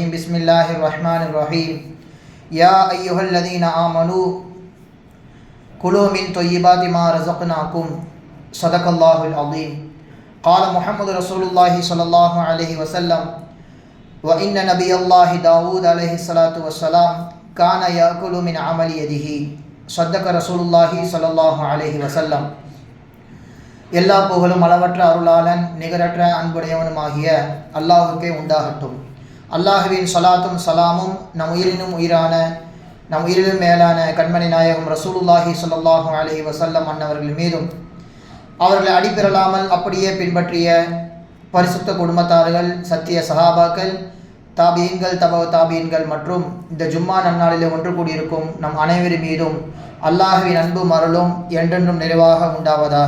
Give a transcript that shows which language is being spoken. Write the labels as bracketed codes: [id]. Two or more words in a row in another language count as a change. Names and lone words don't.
[ar] بسم الله الرحمن الرحيم يا أيها الذين آمنوا كلوا من طيبات ما رزقناكم صدق الله العظيم قال محمد رسول الله صلى الله عليه وسلم وإن نبي الله داود عليه الصلاة والسلام كان يأكل من عمل يده صدق رسول الله صلى الله عليه وسلم. [ta] எல்லா புகழும் அளவற்ற அருளாளன் நிகரற்ற அன்புடையவனுமாகிய அல்லாஹுக்கே உண்டாகட்டும். அல்லாஹுவின் சலாத்தும் சலாமும் நம் உயிரினும் உயிரான நம் உயிரிலும் மேலான கண்மணி நாயகம் [ar] رسول الله صلى الله عليه وسلم [ta] அன்னவர்கள் மீதும் அவர்களை அடிபெறலாமல் அப்படியே பின்பற்றிய பரிசுத்த குடும்பத்தார்கள், சத்திய சஹாபாக்கள், தாபீன்கள், தபவ தாபீன்கள் மற்றும் இந்த ஜும்மா நன்னாளிலே ஒன்று கூடியிருக்கும் நம் அனைவரின் மீதும் அல்லாஹுவின் அன்பும் அருளும் என்றென்றும் நிறைவாக உண்டாவதாக.